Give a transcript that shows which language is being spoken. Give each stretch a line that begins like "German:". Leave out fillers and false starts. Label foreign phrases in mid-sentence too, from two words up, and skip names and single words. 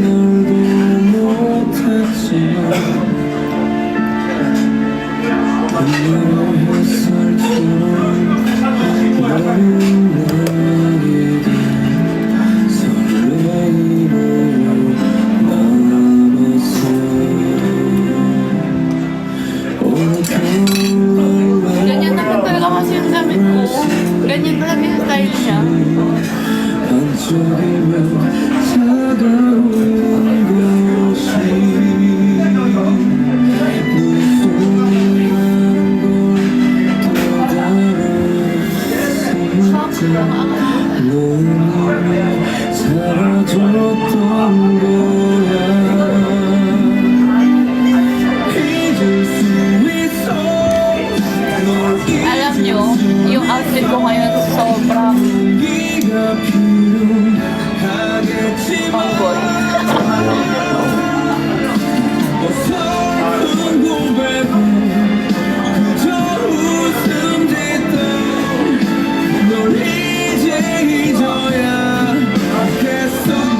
Korean: 오늘의 햇살처럼 너는 나에게 설레이며 남았어 오늘 겨울
Filipino: Ganyan naman talaga kasi yung damit ko. Ganyan talaga yung style niya.
Korean: 반짝이며 차가운 것이 사라졌던 거야 잊을 수 있어
Filipino: Alam nyo, yung outfit ko ngayon sobrang
Korean: 네가 필요하겠지만
Filipino: tomboy.
Korean: 어설픈 고백은 그저 웃음 짓던 널 이제 잊어야 하겠어